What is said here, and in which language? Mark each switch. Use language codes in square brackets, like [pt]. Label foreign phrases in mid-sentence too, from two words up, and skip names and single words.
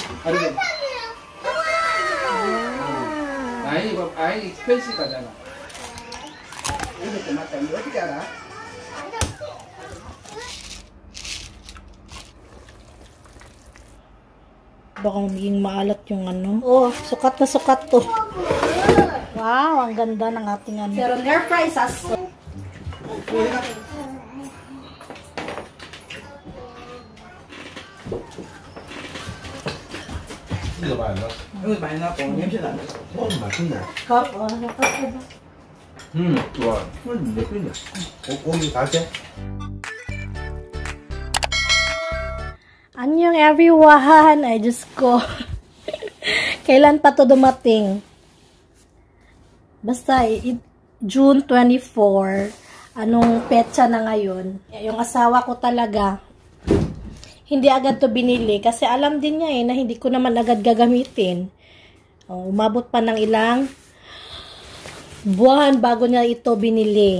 [ko] 아니, 아니, 스페이스 가잖아. 이렇게 맞다. 이거 어떻게 알아? [tl] Baka maging maalat yung ano. Oh, sukat na sukat to. Wow, ang ganda ng ating ano. Pero [en] air fry sauce. [ko] 이거 많이 넣어. 이거 많이 넣고 냄새 나네. 맛있네. [en] Cup, oh, cup. [ko] 좋아. 몇 분이야? 고기 다 돼? [en] Annyeong everyone! [tl] Ay, Diyos ko. Kailan pa to dumating? Basta, June 24. Anong petsa na ngayon? Yung asawa ko talaga, hindi agad to binili. Kasi alam din niya na hindi ko naman agad gagamitin. Umabot pa ng ilang buwan bago niya ito binili.